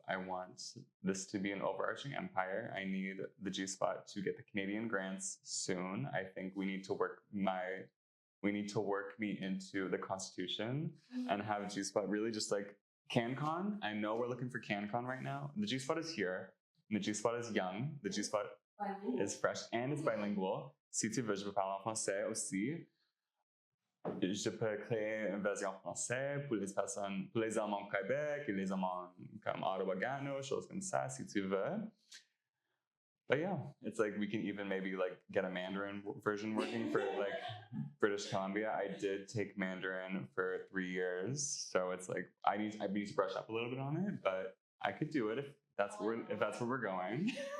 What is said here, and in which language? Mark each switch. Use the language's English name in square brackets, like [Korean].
[English] I want this to be an overarching empire. I need the G-Spot to get the Canadian grants soon. I think we need to work me into the Constitution and have G-Spot really just like CanCon. I know we're looking for CanCon right now. The G-Spot is here. And the G-Spot is young. The G-Spot is fresh and it's bilingual. [French] Si tu veux, je peux parler en français aussi. Je peux créer une version française pour les personnes, pour les Allemands au Québec et les Allemands comme Ottawa-Gano, choses comme ça, si tu veux. [English] But yeah, it's like we can even maybe like get a Mandarin version working for like British Columbia. I did take Mandarin for 3 years, so it's like I need to brush up a little bit on it, but I could do it if that's where we're going.